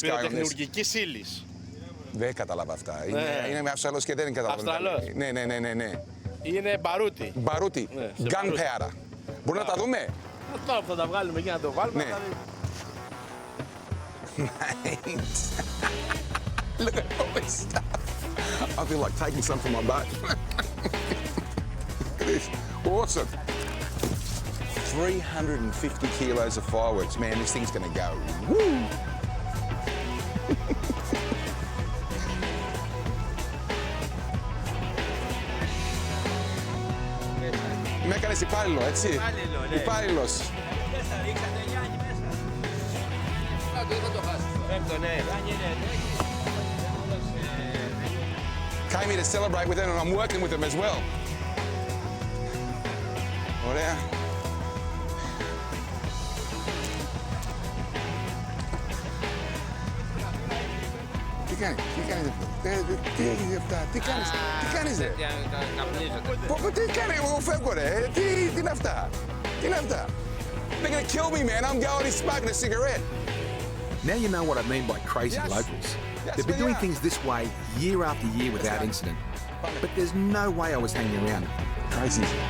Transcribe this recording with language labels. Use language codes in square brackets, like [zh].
[el] Πυροτεχνουργικής ύλης. Δεν κατάλαβα αυτά. Είναι Αυστραλός και δεν κατάλαβα. Αυστραλός. Ναι. Είναι μπαρούτι. Μπαρούτι. [en] Gunpowder. [el] Μπορούμε να τα δούμε? Αυτό που θα τα βγάλουμε και να το βάλουμε. Ναι. [en] Nice. Look at all this stuff. I feel like taking some from my boat. Look at this. Awesome. 350 kilos of fireworks. Man, this thing's going to go. Woo! [el] Με έκανες υπάλληλο, έτσι. Υπάλληλος. [en] Came here to celebrate with them and I'm working with them as well. [el] Ωραία. Τι κάνεις αυτά, τι κάνεις ρε. Τι κάνεις, εγώ φεύγω ρε, τι είναι αυτά, [en] They're gonna kill me, man. I'm going, he's smoking a cigarette. Now you know what I mean by crazy locals. They've been doing things this way year after year without incident. But there's no way I was hanging around. Crazy.